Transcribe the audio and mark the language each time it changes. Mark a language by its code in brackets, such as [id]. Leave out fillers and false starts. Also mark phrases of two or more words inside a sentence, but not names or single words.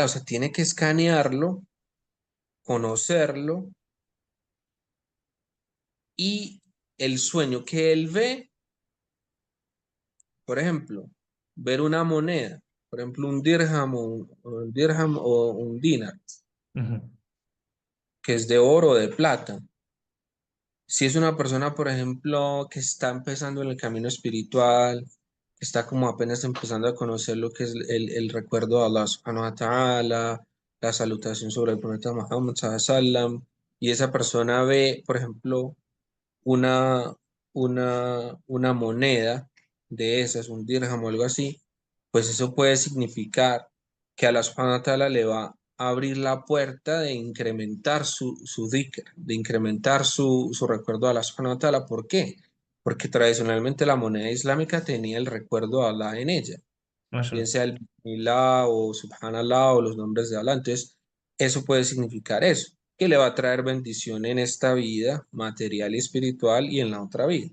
[es] O sea, tiene que escanearlo, conocerlo y el sueño que él ve, por ejemplo, ver una moneda, por ejemplo, un dirham o un dinar, ujú, que es de oro o de plata. Si es una persona, por ejemplo, que está empezando en el camino espiritual, que está como apenas empezando a conocer lo que es el recuerdo de Allah [ar] سبحانه وتعالى, [es] la salutación sobre el profeta Muhammad [ar] صلى الله عليه وسلم, [es] y esa persona ve, por ejemplo, una, una moneda de esas, un dirham o algo así, pues eso puede significar que Allah [ar] سبحانه وتعالى [es] le va a abrir la puerta de incrementar su dhikr, de incrementar su recuerdo a Allah [ar] سبحانه وتعالى. [es] ¿Por qué? Porque tradicionalmente la moneda islámica tenía el recuerdo a Allah en ella, bien mashallah, sea el Bismillah o Subhanallah o los nombres de Allah. Entonces, eso puede significar eso, que le va a traer bendición en esta vida material y espiritual y en la otra vida.